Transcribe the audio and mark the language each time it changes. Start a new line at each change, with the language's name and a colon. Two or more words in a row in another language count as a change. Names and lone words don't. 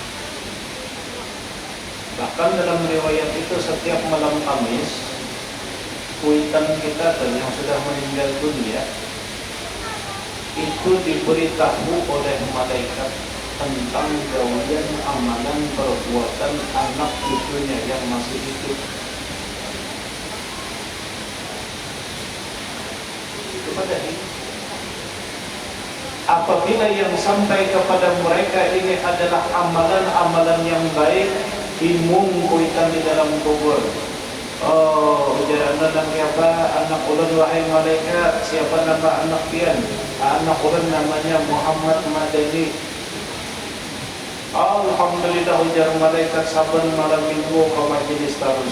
Indonesian: Bahkan dalam riwayat itu setiap malam Kamis, kuitan kita yang sudah meninggal dunia itu diberitahu oleh malaikat tentang gawian amalan perbuatan anak cucunya yang masih hidup. Kepada ini, apabila yang sampai kepada mereka ini adalah amalan-amalan yang baik,
Banjar: imung kuitan di dalam kubur. Oh, ujar anak siapa? Anak ulun wahai malaikat. Siapa nama anak pian? Anak ulun namanya Muhammad Madani. Alhamdulillah, ujar malaikat, saban malam minggu kau majelis terus.